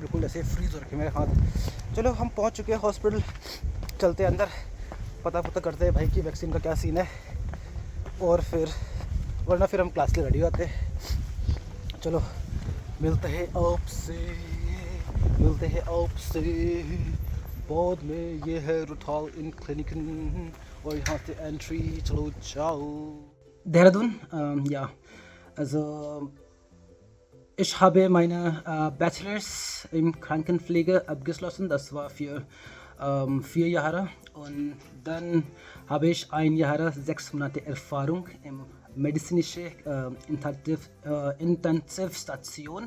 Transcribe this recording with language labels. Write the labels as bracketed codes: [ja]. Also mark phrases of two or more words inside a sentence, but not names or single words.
[hi] बिल्कुल ऐसे फ्रीज़ हो रखे मेरे हाथ। चलो हम पहुँच चुके हैं हॉस्पिटल, चलते हैं अंदर, पता करते हैं भाई की वैक्सीन का क्या सीन है, और फिर वरना फिर हम क्लास के रेडी होते हैं। चलो मिलते हैं आपसे बाद में। ये है रुटाल इन क्लिनिकन और यहाँ से एंट्री। चलो जाओ। देहरादून, [de] ja. Also ich habe meine Bachelors in Krankenpflege abgeschlossen. Das war für 4 Jahre. Und dann habe ich 1 Jahr 6 Monate Erfahrung im medizinische Intensivstation.